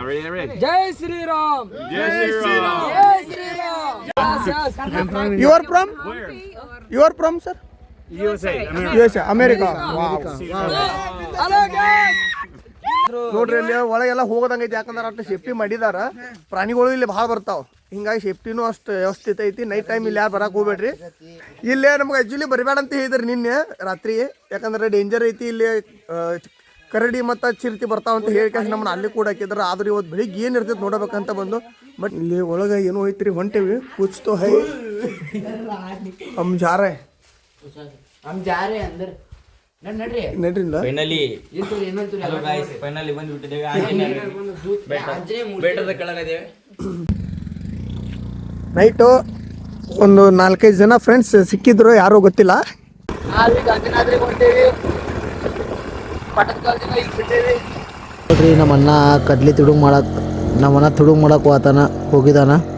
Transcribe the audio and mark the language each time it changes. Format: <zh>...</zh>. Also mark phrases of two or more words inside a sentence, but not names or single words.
<en>ready.</en> <hi>Jai Sri Ram. Jai Sri Ram. Jai Sri Ram.</hi> <en>Yes. You are from? Where? You are from, sir? USA. America. USA, America. Wow. Hello guys.</en> <kn>ನೋಡ್ರಿ ಇಲ್ಲಿ ಒಳಗೆಲ್ಲ ಹೋಗೋದಂಗೈತಿ, ಯಾಕಂದ್ರೆ ಅಷ್ಟು ಸೇಫ್ಟಿ ಮಾಡಿದಾರ. ಪ್ರಾಣಿಗಳು ಇಲ್ಲಿ ಭಾಳ ಬರ್ತಾವ, ಹಿಂಗಾಗಿ ಸೇಫ್ಟಿನೂ ಅಷ್ಟು ವ್ಯವಸ್ಥಿತ ಐತಿ.</kn> <en>night time</en> <kn>ಇಲ್ಲಿ ಯಾರು ಬರಕ್ಕೆ ಹೋಗ್ಬೇಡ್ರಿ. ಇಲ್ಲೇ ನಮ್ಗೆ ಆ್ಯಕ್ಚುಲಿ ಬರಬೇಡ ಅಂತ ಹೇಳಿದ್ರಿ ನಿನ್ನೆ ರಾತ್ರಿ, ಯಾಕಂದ್ರೆ ಡೇಂಜರ್ ಐತಿ ಇಲ್ಲಿ. ಕರಡಿ ಮತ್ತು ಚಿರತೆ ಬರ್ತಾವ ಅಂತ ಹೇಳಿ ನಮ್ಮನ್ನ ಅಲ್ಲಿ ಕೂಡ ಹಾಕಿದ್ರು. ಆದ್ರೆ ಇವತ್ತು ಬೆಳಿಗ್ಗೆ ಏನು ಇರ್ತೈತೆ ನೋಡಬೇಕಂತ ಬಂದು. ಬಟ್ ಇಲ್ಲಿ ಒಳಗೆ ಏನೋ ಐತ್ರಿ, ಹೊಂಟೇವಿ.</kn> <hi>कुछ तो है हम जा रहे अंदर नड्री</hi> <en>finally hello guys,</en> <kn>ಫೈನಲಿ ಬಂದ್ಬಿಟ್ಟಿದ್ದೇವೆ. ಬೆಟ್ಟದ ಕೆಳಗಿದ್ದೇವೆ. ನೈಟು ಒಂದು 4-5 ಜನ ಫ್ರೆಂಡ್ಸ್ ಸಿಕ್ಕಿದ್ರು, ಯಾರೋ ಗೊತ್ತಿಲ್ಲ. ನೋಡ್ರಿ ನಮ್ಮಣ್ಣ ಕಡ್ಲಿ ತುಡುಗ್ ಮಾಡಕ್ಕೆ ಹೋಗಿದಾನ.</kn>